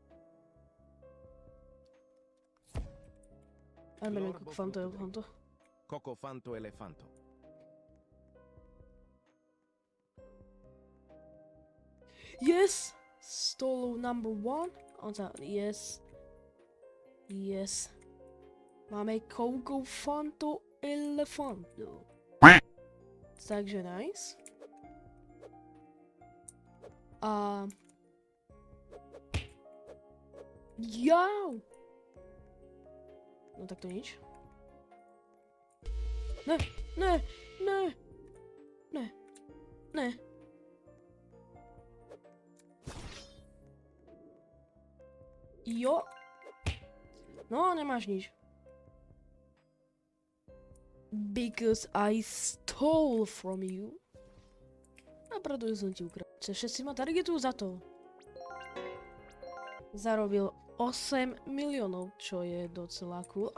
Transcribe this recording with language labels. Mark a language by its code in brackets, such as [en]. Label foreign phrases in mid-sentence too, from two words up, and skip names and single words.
[it] Almeno Cocofanto elefanto. Cocofanto elefanto. [en] Yes! Stolo number 1. Yes. Yes. [sk] Máme Cocofanto elefanto. Takže nice. A... Jau! No tak to nič. Ne, ne, ne, ne, ne. Jo. No, nemáš nič. [en] Because I stole from you. [sk] A preto som ti ukradol. Všetci ma targetujú za to. Zarobil 8 miliónov, čo je docela cool.